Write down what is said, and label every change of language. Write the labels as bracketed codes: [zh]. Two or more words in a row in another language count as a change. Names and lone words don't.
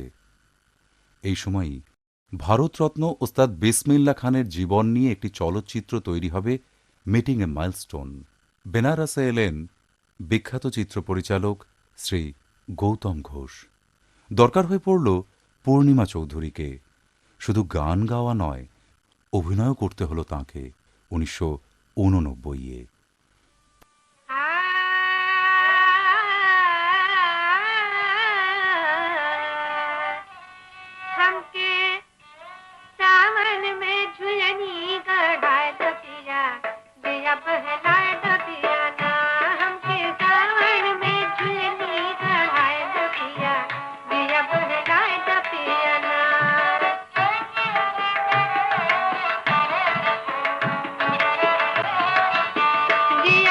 [bn] এই সময়ই ভারতরত্ন ওস্তাদ বিসমিল্লাহ খানের জীবন নিয়ে একটি চলচ্চিত্র তৈরি হবে, [en] meeting a milestone. [bn] বেনারসে এলেন বিখ্যাত চিত্র পরিচালক শ্রী গৌতম ঘোষ। দরকার হয়ে পড়ল পূর্ণিমা চৌধুরীকে। শুধু গান গাওয়া নয়, অভিনয়ও করতে হলো তাঁকে 1989-এ। [bho] हमके सावन में झुलनी गढ़ाए दतिया दिया बहलाए दतिया ना हमके सावन में झुलनी गढ़ाए दतिया दिया बहलाए दतिया ना दिया